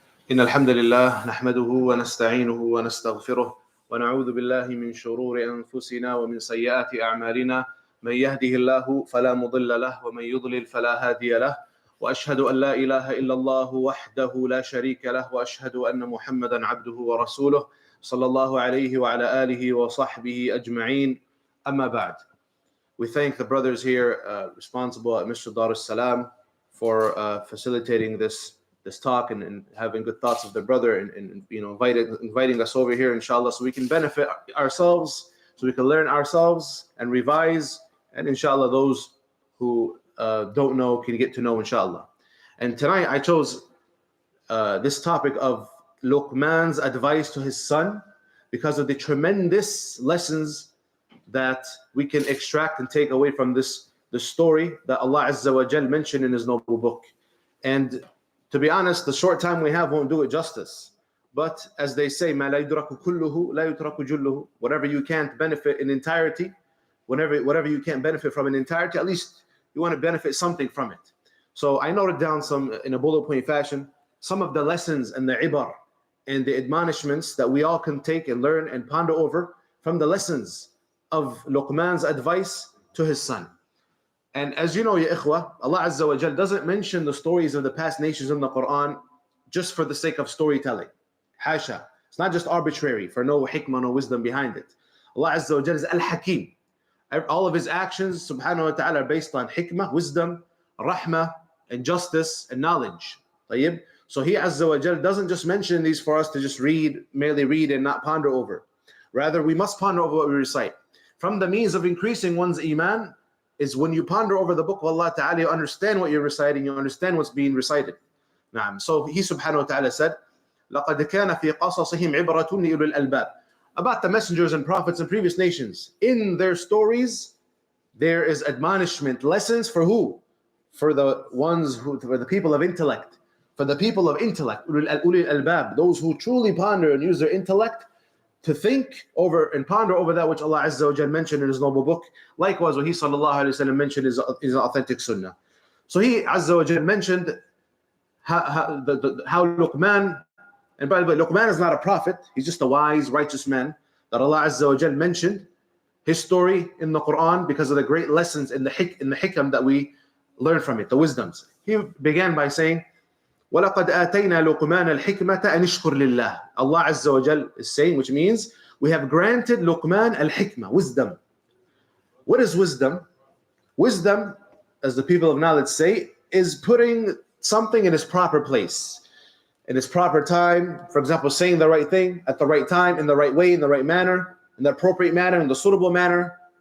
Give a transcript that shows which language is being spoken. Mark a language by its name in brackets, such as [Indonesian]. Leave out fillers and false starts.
[Arabic] إن الحمد لله نحمده ونستعينه ونستغفره ونعوذ بالله من شرور أنفسنا ومن سيئات أعمالنا من يهده الله فلا مضل له ومن يضلل فلا هادي له وأشهد أن لا إله إلا الله وحده لا شريك له وأشهد أن محمدا عبده ورسوله صلى الله عليه وعلى آله وصحبه أجمعين. أما بعد. [English] We thank the brothers here responsible at Mr. Dar Salam for facilitating this talk and having good thoughts of the brother and inviting us over here, inshallah, so we can benefit ourselves, so we can learn ourselves and revise, and inshallah those who don't know can get to know, inshallah. And tonight I chose this topic of Luqman's advice to his son because of the tremendous lessons that we can extract and take away from the story that Allah Azza wa Jal mentioned in His noble book. And to be honest, the short time we have won't do it justice. But as they say, [Arabic] مَا لَا يُدْرَكُ كُلُّهُ لَا يُتْرَكُ جُلُّهُ. [English] Whatever you can't benefit in entirety, whatever you can't benefit from in entirety, at least you want to benefit something from it. So I noted down some, in a bullet point fashion, some of the lessons and the ibar and the admonishments that we all can take and learn and ponder over from the lessons of Luqman's advice to his son. And as you know, ya ikhwa, Allah Azza wa Jal doesn't mention the stories of the past nations in the Quran just for the sake of storytelling. Hasha. It's not just arbitrary for no hikmah, no wisdom behind it. Allah Azza wa Jal is Al-Hakim. All of His actions, subhanahu wa ta'ala, are based on hikmah, wisdom, rahmah, and justice, and knowledge. [Arabic] طيب? [English] So He Azza wa Jal doesn't just mention these for us to just merely read and not ponder over. Rather, we must ponder over what we recite. From the means of increasing one's iman is when you ponder over the book of Allah Ta'ala, you understand what you're reciting, you understand what's being recited. So He subhanahu wa ta'ala said, [Arabic] لَقَدْ كَانَ فِي قَصَصِهِمْ عِبْرَةٌ لِأُولِي الْأَلْبَابِ. [English] About the messengers and prophets in previous nations. In their stories, there is admonishment, lessons for who? For the people of intellect. For the people of intellect, [Arabic] أُولِي الْأَلْبَابِ, [English] those who truly ponder and use their intellect to think over and ponder over that which Allah Azza wa Jal mentioned in His noble book. Likewise, what He sallallahu alayhi wa sallam mentioned is authentic sunnah. So He Azza wa Jal mentioned how Luqman, and by the way, Luqman is not a prophet, he's just a wise, righteous man that Allah Azza wa Jal mentioned his story in the Quran because of the great lessons in the hikam that we learn from it, the wisdoms. He began by saying, [Arabic] وَلَقَدْ آتَيْنَا لُقْمَانَ الْحِكْمَةَ أَنِ اشْكُرْ لِلَّهِ. [English] Allah Azza wa Jal is saying, which means we have granted Luqman al-hikmah, wisdom. What is wisdom? Wisdom, as the people of knowledge say, is putting something in its proper place, in its proper time. For example, saying the right thing at the right time, in the right way, in the right manner, in the appropriate manner, in the suitable manner.